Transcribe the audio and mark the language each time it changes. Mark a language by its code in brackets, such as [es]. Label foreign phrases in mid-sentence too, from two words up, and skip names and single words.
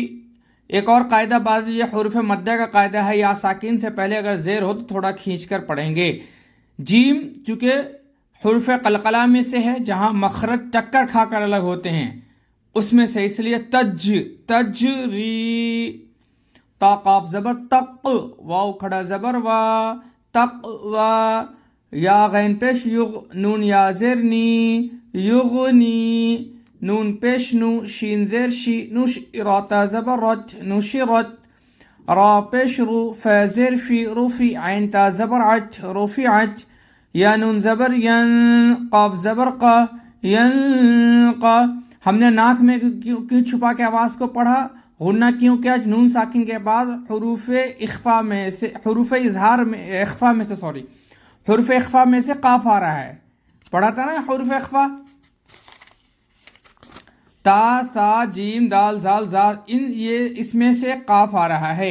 [ur] ایک اور قاعدہ، بعد یہ حروف مدہ کا قاعدہ ہے، یا ساکن سے پہلے اگر زیر ہو تو تھوڑا کھینچ کر پڑھیں گے۔ جیم چونکہ حروف قلقلہ میں سے ہے، جہاں مخرج ٹکر کھا کر الگ ہوتے ہیں، اس میں سے، اس لیے تج، تج ری۔ تا قاف زبر تق، واو کھڑا زبر وا، تق وا۔ یا غین پیش یغ، نون یا زیر نی، یغنی۔ نون پیش نو، شین زیر شی، نوش، راتا زبر رت، نشرت۔ را پیش رو، فا زیر فی، رفی، عین تا زبر عت، رفعت۔ یا نون زبر ین، قاف زبر قا، ینقا۔ ہم نے ناک میں کیوں چھپا کے آواز کو پڑھا؟ غنہ کیوں کیا؟ نون ساکن کے بعد حروف اخفا میں سے، حروف اظہار میں، اخفا میں سے، حروف اخفا میں سے قاف آ رہا ہے، پڑھا تھا نا حروف اخفا، تا، سا، جیم، دال، زال، زا، یہ اس میں سے قاف آ رہا ہے۔